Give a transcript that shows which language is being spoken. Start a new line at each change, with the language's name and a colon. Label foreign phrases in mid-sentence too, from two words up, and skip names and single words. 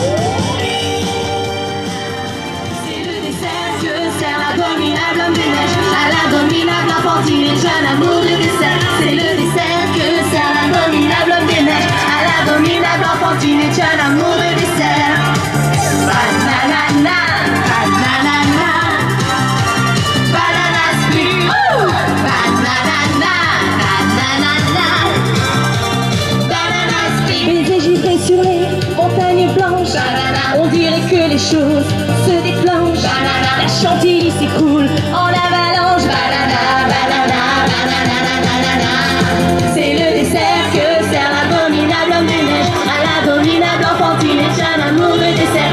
French: C'est le dessert que sert l'abominable homme des neiges à l'abominable enfantine et jeune amour de dessert. C'est le dessert que sert l'abominable homme des neiges à l'abominable enfantine et jeune amour de dessert.
English: Banana, banana, banana split. Banana, banana split.
French: Baiser givré sur les montagnes blanches. On dirait que les choses se déclenchent. La chantilly s'écoule en avalanche.
English: Banana, banana, banana, banana.
French: C'est le dessert que sert l'abominable homme des neiges à l'abominable enfantine et jeune amour de dessert.